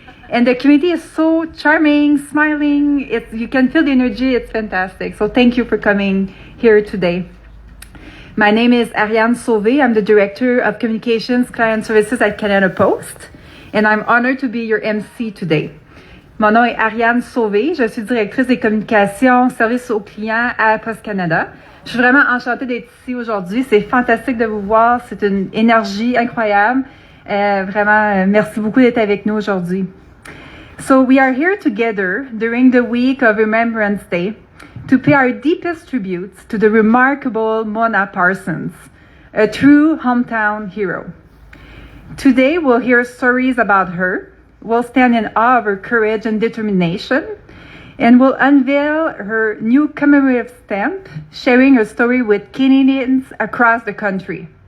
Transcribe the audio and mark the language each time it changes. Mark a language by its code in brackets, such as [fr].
[en] And the community is so charming, smiling. You can feel the energy. It's fantastic. So thank you for coming here today. My name is Ariane Sauvé. I'm the Director of Communications Client Services at Canada Post. And I'm honored to be your MC today. [fr] Mon nom est Ariane Sauvé. Je suis directrice des communications, services aux clients à Post Canada. Je suis vraiment enchantée d'être ici aujourd'hui. C'est fantastique de vous voir. C'est une énergie incroyable. Vraiment, merci beaucoup d'être avec nous aujourd'hui. [en] So we are here together during the week of Remembrance Day to pay our deepest tributes to the remarkable Mona Parsons, a true hometown hero. Today we'll hear stories about her, we'll stand in awe of her courage and determination, and we'll unveil her new commemorative stamp, sharing her story with Canadians across the country.